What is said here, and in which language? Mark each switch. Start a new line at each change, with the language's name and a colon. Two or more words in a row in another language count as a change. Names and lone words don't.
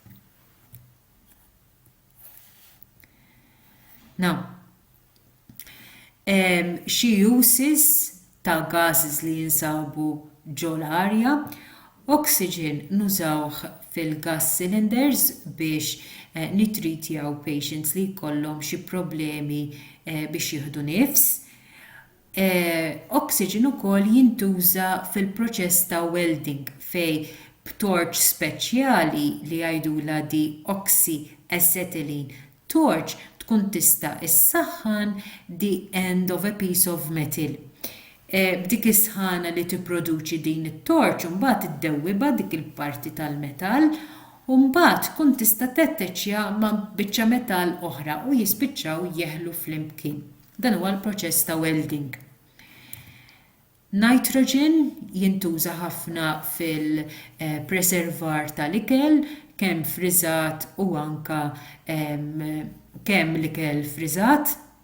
Maltese: Now, xi uses ta' gases li jinsabu ġol-arja, oxygen nużawh fil-
English: gas cylinders
Maltese: biex nitritjaw patients li jkollhom xi problemi biex jieħdu nifs. Oxygen ukoll jintuża fil-proċess ta' welding fej b'torch speċjali li jgħidula di
English: oxyacetylene torch
Maltese: tkun tista' issaħħan
English: the end of a piece of metal.
Maltese: B'dik is-sħana li tipproduċi din it-torch u mbagħad iddewwibha dik il-parti tal-metall u mbagħad tkun tista' tetteċċja ma' biċċa metall oħra u jispiċċaw jeħlu flimkien. Dan huwa l-proċess ta' welding. Nitrogen jintuża ħafna fil-preservar tal-ikel, kemm friżat u anka kemm l-ikel friżat.